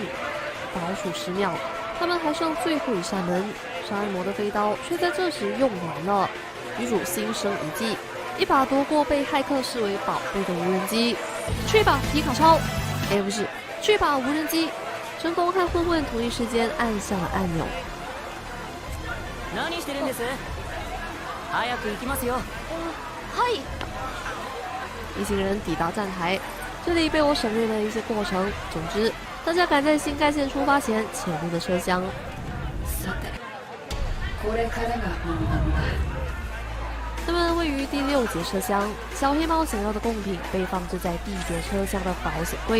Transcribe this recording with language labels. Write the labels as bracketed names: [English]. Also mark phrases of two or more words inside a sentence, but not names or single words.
[Chinese] 倒数10秒，他们还剩最后一扇门，杀人魔的飞刀却在这时用完了。女主心生一计，一把夺过被骇客视为宝贝的无人机，去吧皮卡超！不是，去吧无人机！神童和混混同一时间按下了按钮。 [Japanese] 何してるんです？早く行きますよ。嗨！ [Chinese] 一行人抵达站台，这里被我省略了一些过程。总之，大家赶在新干线出发前潜入了车厢。他们位于第6节车厢，小黑猫想要的贡品被放置在第1节车厢的保险柜。